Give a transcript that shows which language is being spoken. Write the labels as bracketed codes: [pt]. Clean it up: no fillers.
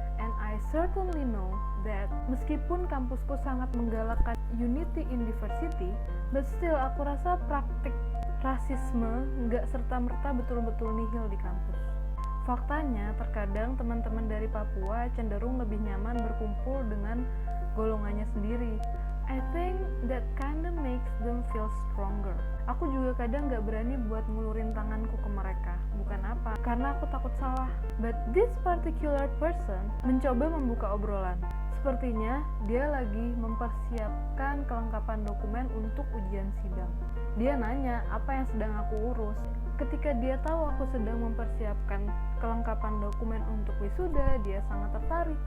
[en] And I certainly know that [id] meskipun kampusku sangat menggalakkan [en] unity in diversity, but still [id] aku rasa praktik rasisme nggak serta-merta betul-betul nihil di kampus. Faktanya, terkadang teman-teman dari Papua cenderung lebih nyaman berkumpul dengan golongannya sendiri. [en] I think that kinda makes them feel stronger. [id] Aku juga kadang gak berani buat ngulurin tanganku ke mereka. Bukan apa, karena aku takut salah. [en] But this particular person [id] mencoba membuka obrolan. Sepertinya dia lagi mempersiapkan kelengkapan dokumen untuk ujian sidang. Dia nanya apa yang sedang aku urus. Ketika dia tahu aku sedang mempersiapkan kelengkapan dokumen untuk wisuda, dia sangat tertarik.